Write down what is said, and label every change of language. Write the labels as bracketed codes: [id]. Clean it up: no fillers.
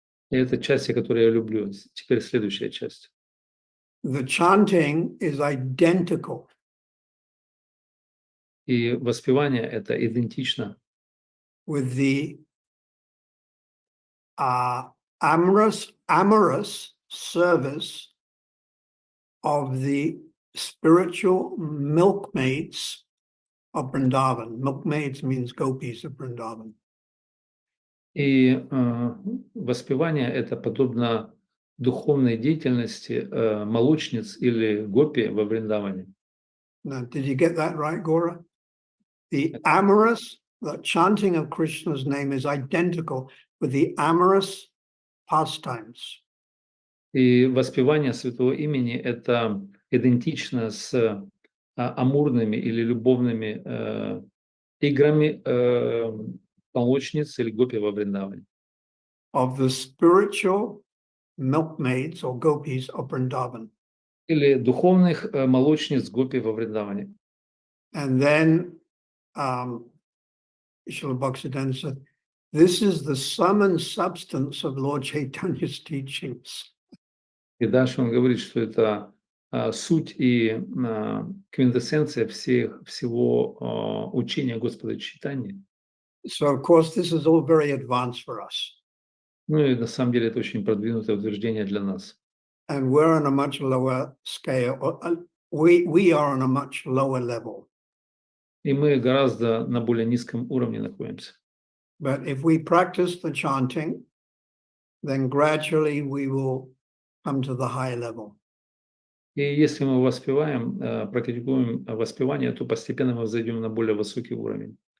[ru] И это часть, которую я люблю. Теперь следующая часть. [en] The chanting is identical [ru] И воспевание – это идентично [en] with the amorous service of the spiritual milkmaids of Vrindavan. Milkmaids means gopis of Vrindavan. [ru] И воспевание – это подобно духовной деятельности молочниц или гопи во Вриндаване. [en] Now, did you get that right, Gora? The chanting of Krishna's name is identical with the amorous pastimes. [ru] И воспевание святого имени – это идентично с амурными или любовными играми молочниц или гопи во Вриндаване. [en] Of the spiritual milkmaids or gopis of Vrindavan. [ru] Или духовных молочниц гопи во Вриндаване. [en] And then Srila Bhaktisiddhanta said, this is the sum and substance of Lord Chaitanya's teachings. [ru] И дальше он говорит, что это суть и квинтэссенция всего учения Господа Чайтаньи. [en] So, of course, this is all very advanced for us. [ru] Ну и на самом деле это очень продвинутое утверждение для нас. [en] And we're on a much lower scale. We are on a much lower level. [ru] И мы гораздо на более низком уровне находимся. [en] But if we practice the chanting, then gradually we will come to the high level. [ru] И если мы воспеваем, практикуем воспевание, то постепенно мы взойдем на более высокий уровень.